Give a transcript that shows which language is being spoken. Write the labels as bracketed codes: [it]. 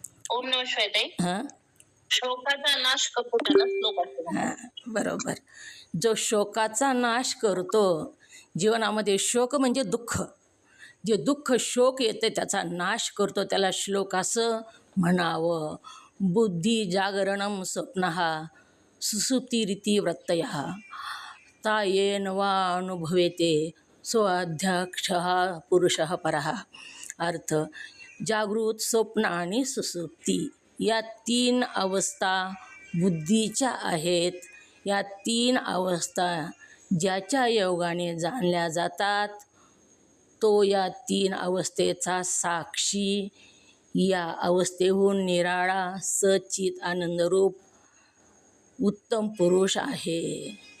[sa] ओम नमः शिवाय ताई. हां [mr] शोकाचा नाश करतो त्याला श्लोक असतो. हां बरोबर. जो शोकाचा नाश करतो, जीवनामध्ये शोक म्हणजे दुःख, जे दुःख शोक येते त्याचा नाश करतो त्याला श्लोक असं म्हणावं. [sa] बुद्धी जागरणं स्वप्नः सुसुप्तिरिति वृत्तयः ता येन वा अनुभवेते स्वाध्यक्षः पुरुषः परः. [mr] अर्थ, जागृत, स्वप्न आणि सुसुप्ती या 3 अवस्था बुद्धीच्या आहेत. या 3 अवस्था ज्याच्या योगाने जाणल्या जातात तो या 3 अवस्थेचा साक्षी, या अवस्थेहून निराळा सच्चित आनंदरूप उत्तम पुरुष आहे.